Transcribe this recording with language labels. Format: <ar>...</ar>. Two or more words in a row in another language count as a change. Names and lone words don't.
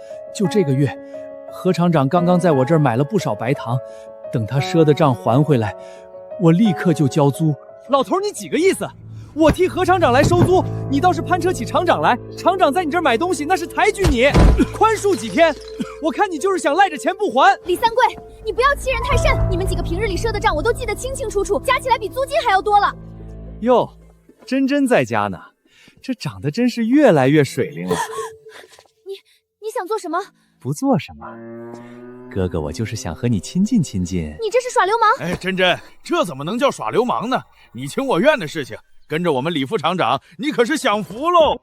<zh>就這個月，何廠長剛剛在我這兒買了不少白糖，等他賒的賬還回來，我立刻就交租。老頭，你幾個意思？我替何厂長來收租，你倒是攀扯起廠長來。廠長在你這兒買東西，那是抬舉你，寬恕幾天。我看你就是想賴着錢不還。李三貴，你不要欺人太甚！你们幾個平日裡賒的賬我都記得清清楚楚，加起来比租金還要多了。喲，珍珍在家呢，這長得真是越來越水靈了。你想做什麼？不做什么，哥哥，我就是想和你親近親近。你這是耍流氓！哎，珍珍，這怎麼能叫耍流氓呢？你情我願的事情，跟着我們李副廠長，你可是享福嘍！</zh>